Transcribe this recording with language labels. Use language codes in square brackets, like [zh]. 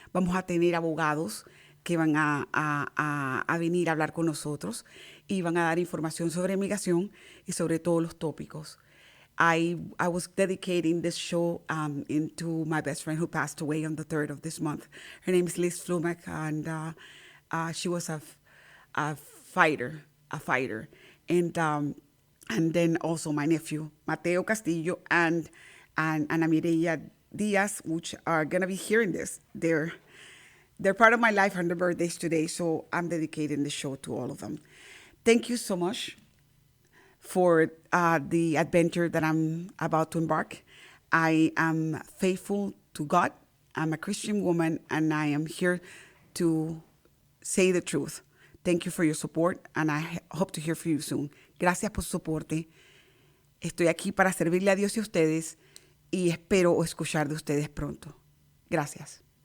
[es] Vamos a tener abogados que van a venir a hablar con nosotros y van a dar información sobre migración y sobre todos los tópicos. [en] I was dedicating this show to my best friend who passed away on the 3rd of this month. Her name is Liz Flumack, and she was a fighter. And then also my nephew, Mateo Castillo, and Ana Mireya Diaz, which are going to be hearing this. They're part of my life on their birthdays today, so I'm dedicating the show to all of them. Thank you so much for the adventure that I'm about to embark. I am faithful to God. I'm a Christian woman, and I am here to say the truth. Thank you for your support, and I hope to hear from you soon. [es] Gracias por su soporte. Estoy aquí para servirle a Dios y a ustedes, y espero escuchar de ustedes pronto. Gracias.